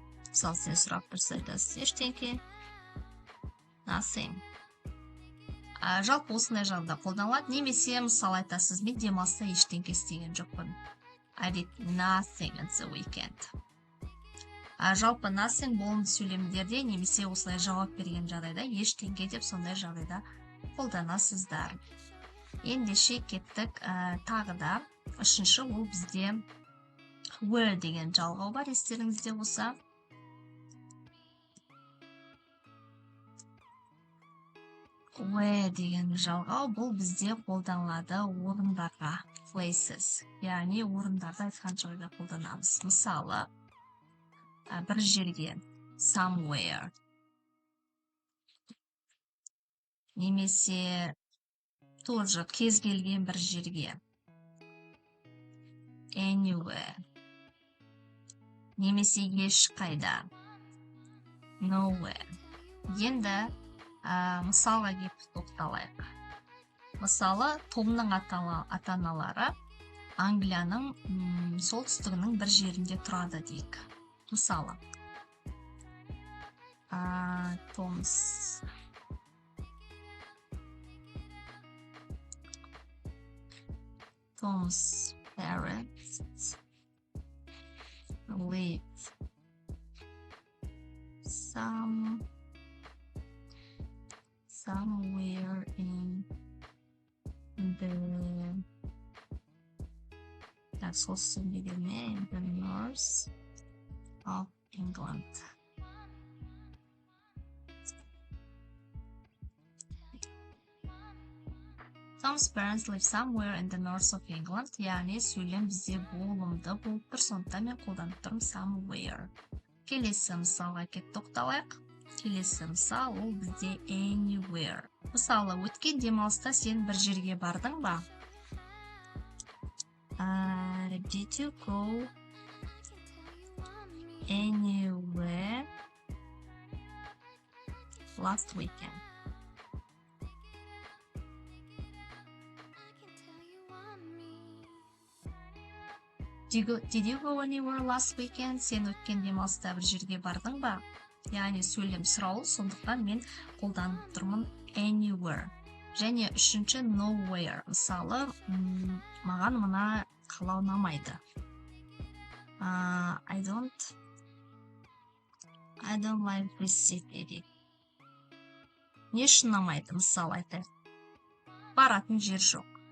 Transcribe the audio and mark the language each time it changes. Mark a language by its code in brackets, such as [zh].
[kk] Мысалы, сен сұрақ тұрса айтасыз, ештеңке. [en] Nothing. [kk] Жалпы осындай жағдайда қолданылады. Немесе мысалы айтасыз, мен демалыста ештеңке істеген жоқпын. [en] I did nothing at the weekend. [kk] Жалпы nothing болымды сөйлемдерде немесе осылай жауап берген жағдайда ештеңке деп сондай жағдайда қолданасыздар. Ендеше кеттік тағы да үшінші, ол бізде were деген жалғау бар, естеріңізде болса. Where деген жалғау бұл бізде қолданылады орындарға, places. Яғни орындарда айтқан жағдайда қолданамыз. Мысалы, бір жерге, somewhere. Немесе [ru] тоже [kk] кез келген бір жерге, anywhere. Немесе ешқайда, nowhere. Енді мысалға кеп тоқталайық. Мысалы, Томның ата-аналары Англияның солтүстігінің бір жерінде тұрады дейік. Мысалы, [en] Tom's parents live somewhere in the north of England. Tom's parents live somewhere in the north of England. [kk] Яғни сөйлем бізде болымды болып тұр, сондықтан мен қолданып тұрмын somewhere. Келесі мысалға кеп тоқталайық. Келесі мысал ол бізде anywhere. Мысалы, өткен демалыста сен бір жерге бардың ба? [en] Did you go anywhere last weekend? Did you go anywhere last weekend? [kk] Сен өткен демалыста бір жерге бардың ба? Яғни сөйлем сұраулы, сондықтан мен қолданып тұрмын anywhere. Және үшінші nowhere. Мысалы, маған мына қала ұнамайды. [en] I don't like this city. [kk] Не үшін ұнамайды? Мысалы айтайық. Баратын жер жоқ.